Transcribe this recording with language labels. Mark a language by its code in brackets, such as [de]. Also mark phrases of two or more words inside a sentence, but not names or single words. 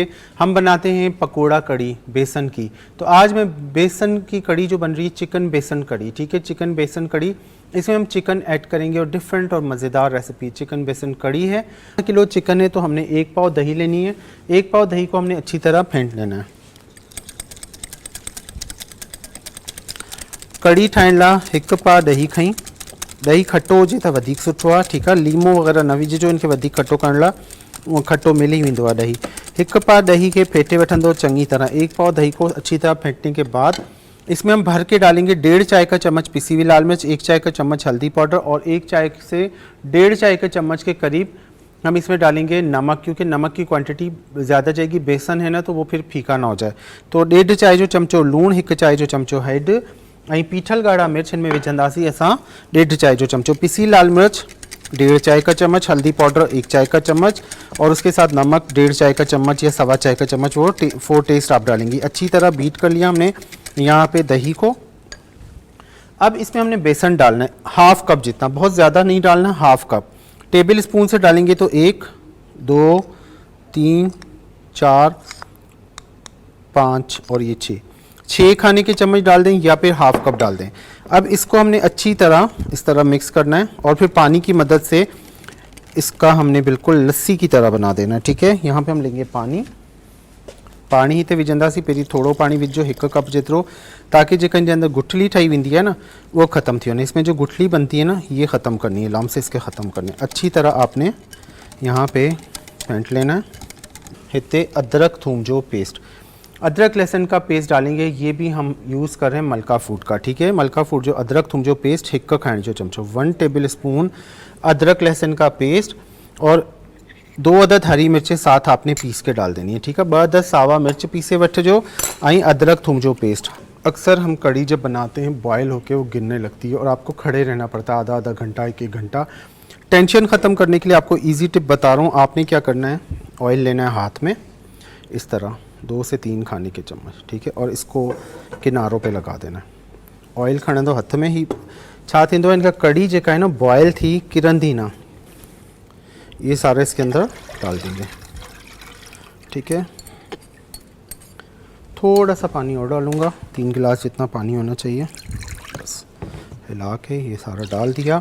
[ur] ہم بناتے ہیں پکوڑا کڑی بیسن کی۔ تو آج میں بیسن کی کڑی جو بن رہی ہے چکن بیسن کڑی، ٹھیک ہے، چکن بیسن کڑی. اس میں ہم چکن ایڈ کریں گے اور ڈفرنٹ اور مزیدار ریسپی چکن بیسن کڑی ہے. 1 کلو چکن ہے تو ہم نے 1 پاؤ دہی لینی ہے۔ 1 پاؤ دہی کو ہم نے اچھی طرح پھینٹ لینا ہے. [sd] कड़ी ठाहिण लाइ 1 पाव ॾही खई। ॾही खटो हुजे त वधीक सुठो आहे, ठीकु आहे। लीमो वग़ैरह न विझिजो, इनखे वधीक खटो करण लाइ, उहो खटो मिली वेंदो आहे ॾही। 1 पाव ॾही के फेंटे वठंदो चंगी तरह। [ur] 1 پاؤ دہی کو اچھی طرح پھینٹنے کے بعد اس میں ہم بھر کے ڈالیں گے 1.5 چائے کا چمچ پسی ہوئی لال مرچ، 1 چائے کا چمچ ہلدی پاؤڈر اور 1 چائے سے 1.5 چائے کے چمچ کے قریب ہم اس میں ڈالیں گے نمک، کیونکہ نمک کی کوانٹٹی زیادہ جائے گی، بیسن ہے نا، تو وہ پھر پھیکا نہ ہو جائے. [sd] तो 1.5 चाय जो चमचो लूण, 1 चाय जो चमचो हैड ऐं पीठल ॻाढ़ा मिर्च इनमें विझंदासीं असां 1.5 चाय जो चमचो। [ur] پسی لال مرچ 1.5 چائے کا چمچ، ہلدی پاؤڈر 1 چائے کا چمچ اور اس کے ساتھ نمک 1.5 چائے کا چمچ یا 1.25 چائے کا چمچ، وہ 4 ٹیسٹ آپ ڈالیں گی. اچھی طرح بیٹ کر لیا ہم نے یہاں پہ دہی کو۔ اب اس میں ہم نے بیسن ڈالنا ہے 1/2 کپ جتنا، بہت زیادہ نہیں ڈالنا، 1/2 کپ. [en] table spoon [ur] سے ڈالیں گے تو 1 2 3 4 5 اور یہ 6 کھانے کے چمچ ڈال دیں یا پھر 1/2 کپ ڈال دیں. اب اس کو ہم نے اچھی طرح اس طرح مکس کرنا ہے اور پھر پانی کی مدد سے اس کا ہم نے بالکل لسی کی طرح بنا دینا ہے، ٹھیک ہے. یہاں پہ ہم لیں گے پانی [sd] ही तो विझंदासीं, पहिरीं थोड़ो पानी विझो 1 कप जेतिरो, ताकि जेका इनके अंदर गुठली ठही वेंदी है ना वो ख़त्म थी वञे। [ur] اس میں جو گٹھلی بنتی ہے نا یہ ختم کرنی ہے، لمز اس کے ختم کرنے. اچھی طرح آپ نے یہاں پہ پھینٹ لینا ہے. [sd] हिते अदरक थूम जो पेस्ट, [ur] ادرک لہسن کا پیسٹ ڈالیں گے، یہ بھی ہم یوز کر رہے ہیں ملکہ فوڈ کا، ٹھیک ہے. [sd] मलका फूड जो अदरक थूम जो पेस्ट 1 खाने जो चमचो, [ur] 1 [en] table spoon [ur] ادرک لہسن کا پیسٹ اور 2 عدد ہری مرچیں ساتھ آپ نے پیس کے ڈال دینی ہے، ٹھیک ہے. [sd] 2 अदद सावा मिर्च पीसे वठिजो ऐं अदरक थूम जो पेस्ट। [ur] اکثر ہم کڑی جب بناتے ہیں بوائل ہو کے وہ گرنے لگتی ہے اور آپ کو کھڑے رہنا پڑتا ہے آدھا گھنٹہ 1 گھنٹہ. ٹینشن ختم کرنے کے لیے آپ کو [en] easy tip [ur] بتا رہا ہوں۔ آپ نے کیا کرنا ہے، آئل لینا ہے ہاتھ میں اس طرح 2 سے 3 کھانے کے چمچ، ٹھیک ہے، اور اس کو کناروں پہ لگا دینا ہے. [sd] ऑयल खणंदो हथ में ही छा थींदो, इनका कड़ी जेका है ना बॉयल थी किरंदी ना, [ur] یہ سارا اس کے اندر ڈال دیں گے، ٹھیک ہے. تھوڑا سا پانی اور ڈالوں گا، 3 گلاس جتنا پانی ہونا چاہیے، بس ہلا کے یہ سارا ڈال دیا.